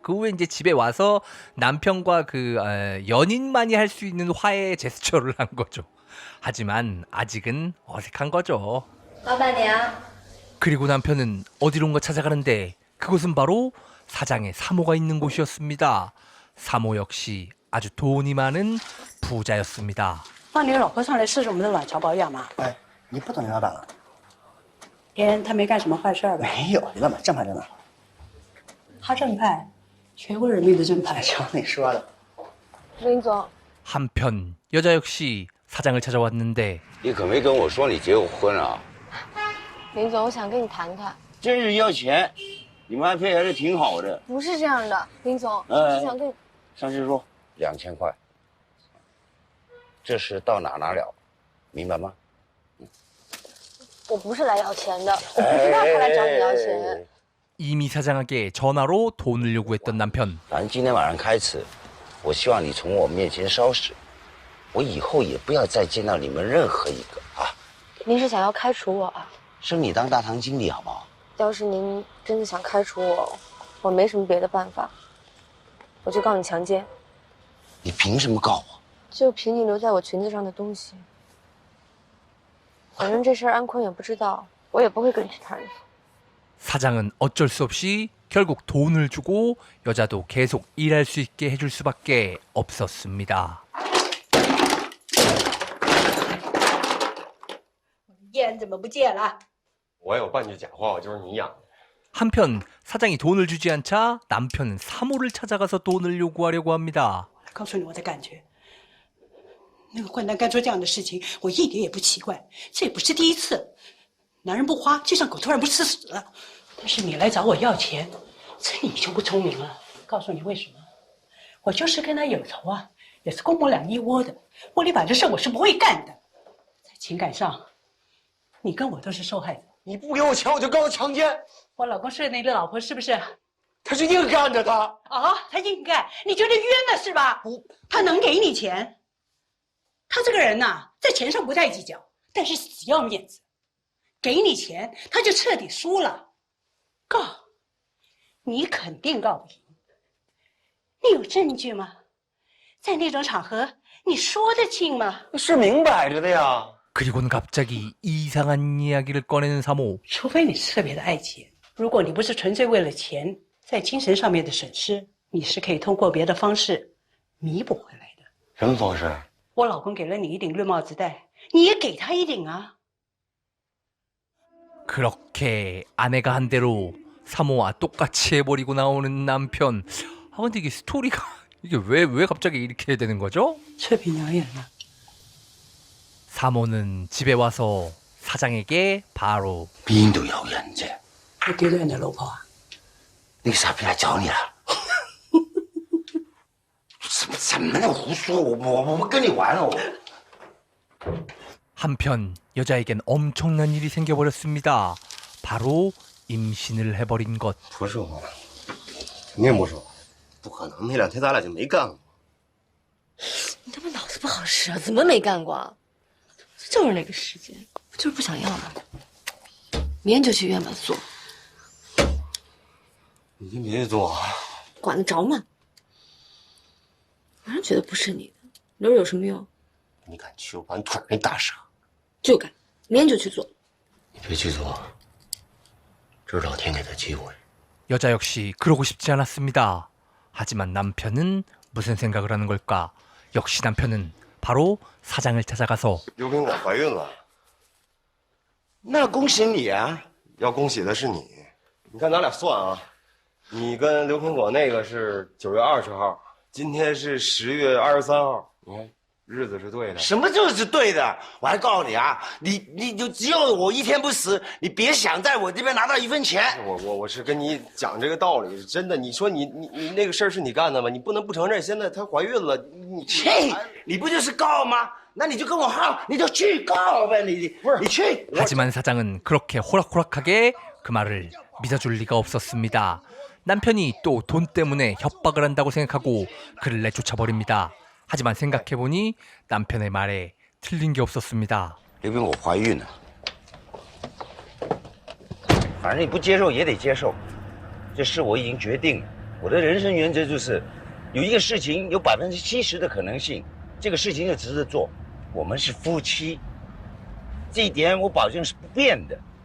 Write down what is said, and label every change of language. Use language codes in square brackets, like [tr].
[ko] 그 후에 이제 집에 와서 남편과 그 연인만이 할 수 있는 화해 제스처를 한 거죠. 하지만 아직은 어색한 거죠. [zh] 老板娘， [ko] 그리고 남편은 어디론가 찾아가는데 그곳은 바로 사장의 사모가 있는 곳이었습니다. 사모 역시 아주 돈이 많은 부자였습니다. [zh] 放你老婆上来试试我们的卵巢保养嘛。哎，你不懂林老板了？天，他没干什么坏事儿吧？没有，林老板正派着呢。他正派，全国人民的正派。瞧你说的。林总， [ko] 한편 여자 역시 사장을 찾아왔는데 [zh] 你可没跟我说你结过婚啊？林总，我想跟你谈谈。真是要钱，你们还配合的挺好的。不是这样的，林总，我是想跟你。上去说2000块，这事到哪了，明白吗？我不是来要钱的，我不知道他来找你要钱。 [ko] 이미 사장에게 전화로 돈을 요구했던 남편. [zh] 反正今天晚上开始，我希望你从我面前消失，我以后也不要再见到你们任何一个啊！您是想要开除我啊？升你当大堂经理好不好？要是您真的想开除我，我没什么别的办法，我就告你强奸。你凭什么告我？就凭你留在我裙子上的东西。反正这事儿安坤也不知道，我也不会跟其他人说。 [ko] 사장은 어쩔 수 없이 결국 돈을 주고 여자도 계속 일할 수 있게 해줄 수밖에 없었습니다. [zh] 烟怎么不见了？我有半句假话，我就是你养的。 [ko] 한편 사장이 돈을 주지 않자 남편은 사모를 찾아가서 돈을 요구하려고 합니다. [zh] 告诉你我的感觉，那个混蛋干出这样的事情，我一点也不奇怪，这也不是第一次。男人不花，就像狗突然不吃屎了。但是你来找我要钱，这你就不聪明了。告诉你为什么？我就是跟他有仇啊，也是公母两一窝的。窝里板的事我是不会干的。在情感上，你跟我都是受害者。你不给我钱，我就告他强奸。我老公睡你的老婆是不是？他是硬干的，他。啊，他硬干，你觉得冤了是吧？不，他能给你钱。他这个人呐、在钱上不太计较，但是死要面子。给你钱，他就彻底输了。告，你肯定告不赢。你有证据吗？在那种场合，你说得清吗？是明摆着的呀。 [ko] 그리고는 갑자기 이상한 이야기를 꺼내는 사모. [zh] 除非你是特别的爱钱，如果你不是纯粹为了钱，在精神上面的损失，你是可以通过别的方式弥补回来的。什么方式？我老公给了你一顶绿帽子戴，你也给他一顶啊。 [ko] 그렇게 아내가 한 대로 사모와 똑같이 해버리고 나오는 남편. 아 근데 이게 스토리가 이게 왜 갑자기 이렇게 되는 거죠? [zh] 这比鸟眼了。 [ko] 사모는 집에 와서 사장에게 바로 [zh] 比印度遥远这，你给了你的老婆啊？那个傻逼来找你了。什么呢？胡说！我不跟你玩了，我。 [ko] 한편 여자에겐 엄청난 일이 생겨버렸습니다. 바로 임신을 해버린 것. [zh] 不是我，肯定不是我。不可能，那两天咱俩就没干过。你他妈脑子不好使啊！怎么没干过啊？就是那个时间，我就是不想要嘛。明天就去医院把它做，你先别去做，管得着吗？反正觉得不是你的，留着有什么用？你敢去，我把你腿给你打折。就干，明天就去做。你别去做，这是老天给的机会。 [ko] 여자 역시 그러고 싶지 않았습니다. 하지만 남편은 무슨 생각을 하는 걸까? 역시 남편은 바로 사장을 찾아가서 [zh] 刘苹果怀孕了，那恭喜你啊！要恭喜的是你。你看咱俩算啊，你跟刘苹果那个是9月20号，今天是10月23号，你看日子是对的。什么就是对的？我还告诉你啊，你就只有我一天不死，你别想在我这边拿到一分钱。我是跟你讲这个道理，是真的。你说你那个事儿是你干的吗？你不能不承认。现在她怀孕了，切，你不就是告吗？那你就跟我耗，你就去告呗，你不是你去。 [ko] 하지만 사장은 그렇게 호락호락하게 그 말을 믿어줄 리가 없었습니다. 남편이 또 돈 때문에 협박을 한다고 생각하고 그를 내쫓아버립니다. 하지만 생각해보니 남편의 말에 틀린 게 없었습니다. [zh] 刘苹果怀孕了，反正你不接受也得接受，这事我已经决定了。我的人生原则就是，有一个事情有70%的可能性，这个事情就值得做。我们是夫妻，这一点我保证是不变的。